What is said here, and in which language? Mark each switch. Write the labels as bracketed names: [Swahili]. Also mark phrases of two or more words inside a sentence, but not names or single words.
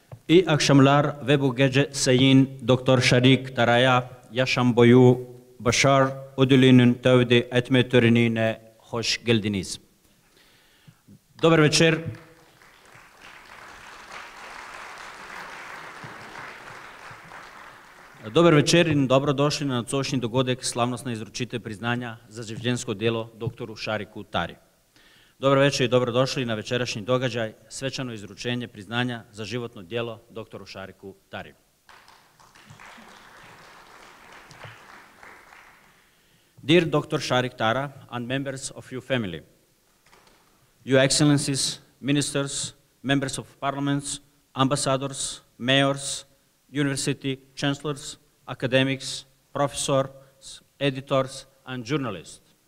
[Turkish] İyi akşamlar ve bu gece Sayın Doktor Şarik Tara'ya yaşam boyu başarı ödülünün tevdi etme törenine hoş geldiniz. [Bosnian] Dobar večer. [Slovenian] Dobar večer in dobrodošli na nocojšnji dogodek slavnostne izročitve priznanja za življenjsko delo doktoru Šariku Tari. [Bosnian] Dobar večer i dobrodošli na večerašnji događaj, svečano izručenje priznanja za životno djelo doktoru Šariku Tari. [English] Dear Dr. Šarik Tara and members of your family, Your Excellencies, ministers, members of parliaments, ambassadors, mayors, university chancellors, academics, professors, editors, and journalists.